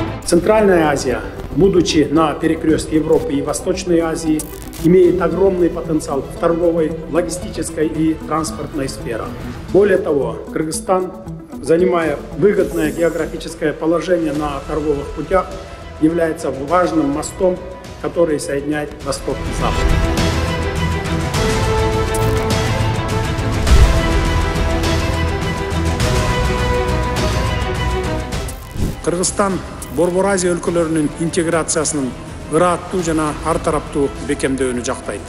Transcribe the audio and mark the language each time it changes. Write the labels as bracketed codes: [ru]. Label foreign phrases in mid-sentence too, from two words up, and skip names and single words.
[ru] Центральная Азия, будучи на перекрестке Европы и Восточной Азии, имеет огромный потенциал в торговой, логистической и транспортной сферах. Более того, Кыргызстан, занимая выгодное географическое положение на торговых путях, является важным мостом, который соединяет Восток и Запад. [ky] Кыргызстан Борбор Азия өлкөлөрүнүн интеграциясынын ырааттуу жана ар тараптуу бекемдөөнү жактайт.